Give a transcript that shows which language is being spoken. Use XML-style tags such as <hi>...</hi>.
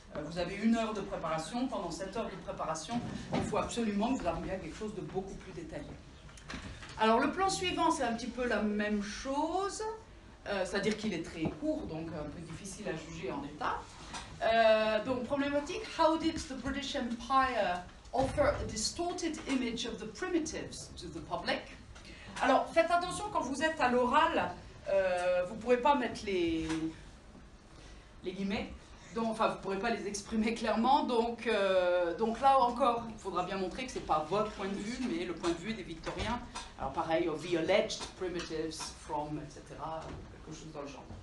<fr>Vous avez 1 heure de préparation. Pendant cette heure de préparation, il faut absolument que vous arriviez à quelque chose de beaucoup plus détaillé. Alors le plan suivant, c'est un petit peu la même chose, c'est-à-dire qu'il est très court, donc un peu difficile à juger en état. Donc problématique,</fr> <en>how did the British Empire offer a distorted image of the primitives to the public?</en> <fr>Alors faites attention quand vous êtes à l'oral, vous ne pourrez pas mettre les guillemets. Enfin, vous ne pourrez pas les exprimer clairement, donc là encore, il faudra bien montrer que ce n'est pas votre point de vue, mais le point de vue des Victoriens. Alors pareil,</fr> <en>of the alleged primitives from,</en> <fr>etc., quelque chose dans le genre.</fr>